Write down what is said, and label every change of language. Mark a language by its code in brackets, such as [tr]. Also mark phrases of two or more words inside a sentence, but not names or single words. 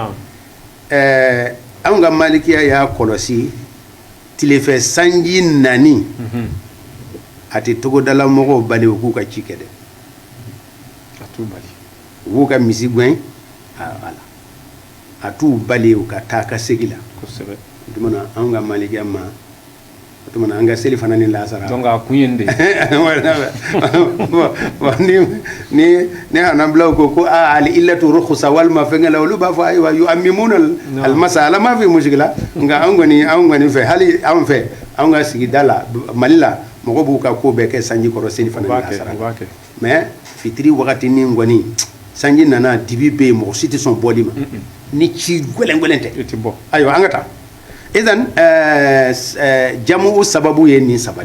[bm] anw ka malikiya y'a kɔlɔsi tilefɛ sanji nani a tɛ togodala mɔgɔw bali u k'u ka ci kɛ dɛ u b'u ka misi gɛn a t'u bali u ka taa ka segin la o tuma na anw ka malikiya ma o tuma na an ka seli fana ni lasara donc a kun ye nin de ni hanabilaw ko [ar] العلة رخصة [bm] walima fɛnkɛ la olu b'a fɔ ayiwa [ar] يعممون المسألة ما في مشكلة [bm] nka anw kɔni fɛ hali anw fɛ anw ka sigida la Mali la mɔgɔ b'u ka ko bɛɛ kɛ sanji kɔrɔ seli fana ni lasara mais fitiri wagati ni kɔni sanji nana dibi be yen mɔgɔ si tɛ sɔn bɔli ma ni ci gwɛlɛn tɛ i tɛ bɔ ayiwa an ka taa idan jamu sababu ye nin saba